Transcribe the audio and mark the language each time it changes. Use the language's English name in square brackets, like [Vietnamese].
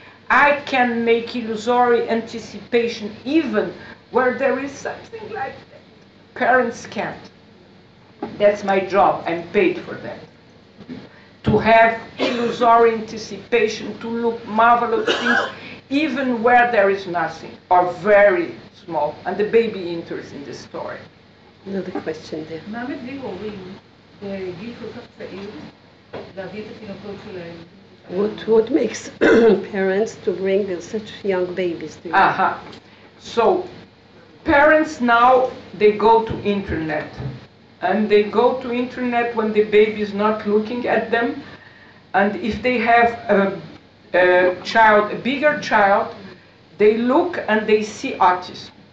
[English] I can make illusory anticipation even where there is something like that. Parents can't. That's my job. I'm paid for that. To have illusory anticipation, to look marvelous things, even where there is nothing, or very small, and the baby enters in the story. Another question there. [Hebrew] מה מביא הורים בגיל כל כך צעיר להביא את התינוקות שלהם? [English] What makes parents to bring such young babies to you? So, parents now, they go to internet. And they go to internet when the baby is not looking at them. And if they have a child, a bigger child, they look and they see autism.